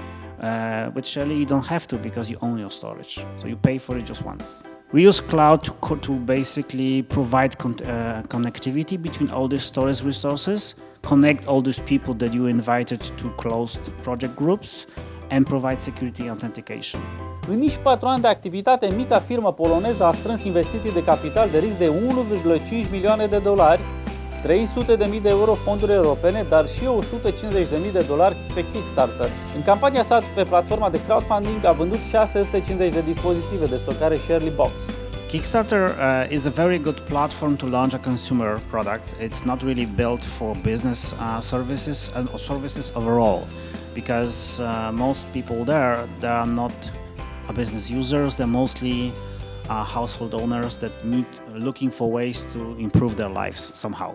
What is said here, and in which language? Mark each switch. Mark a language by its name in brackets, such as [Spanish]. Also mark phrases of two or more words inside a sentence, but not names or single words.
[English] With Shirley, you don't have to, because you own your storage, so you pay for it just once. We use cloud to basically provide connectivity between all these storage resources, connect all these people that you invited to closed project groups, and provide security authentication. [Romanian] În nici 4 ani de activitate, mica firmă poloneză a strâns investiții de capital de risc de $1,5 milioane, €300.000 fonduri europene, dar și $150.000 pe Kickstarter. În campania sa pe platforma de crowdfunding a vândut 650 de dispozitive de stocare Shirley Box. [English] Kickstarter is a very good platform to launch a consumer product. It's not really built for business services or services overall, because most people there, they are not business users. They're mostly household owners that looking for ways to improve their lives somehow.